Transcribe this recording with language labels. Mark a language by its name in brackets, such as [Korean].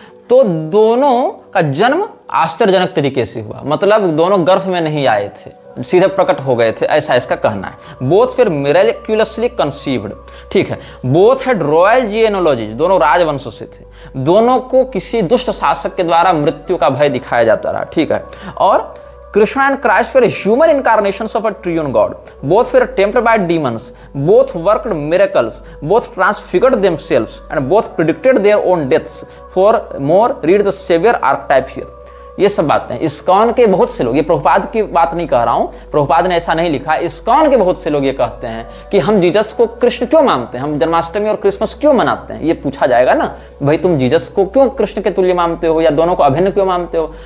[Hindi] तो दोनों का जन्म आश्चर्यजनक तरीके से हुआ, मतलब दोनों गर्भ में नहीं आए थे, सीधे प्रकट हो गए थे, ऐसा इसका कहना है। [English] Both फिर miraculously conceived, ठीक है। Both had royal genealogy, [Hindi] दोनों राजवंश से थे। दोनों को किसी दुष्ट शासक के द्वारा मृत्यु का भय दिखाया जाता रहा, ठीक है। [English] और Krishna and Christ were human incarnations of a triune God. Both were tempted by demons. Both worked miracles. Both transfigured themselves, and both predicted their own deaths. For more, read the Savior archetype here. [Hindi] ये सब बातें ISKCON के बहुत से लोग, ये प्रभुपाद की बात नहीं कह रहा हूं, प्रभुपाद ने ऐसा नहीं लिखा, इस्कॉन के बहुत से लोग ये कहते हैं कि हम जीसस को कृष्ण क्यों मानते हैं, हम जन्माष्टमी और क्रिसमस क्यों मनाते हैं। ये पूछा जाएगा ना, भाई तुम जीसस को क्यों कृष्ण के तुल्य मानते हो, या दोनों को अभिन्न क्यों मानते हो।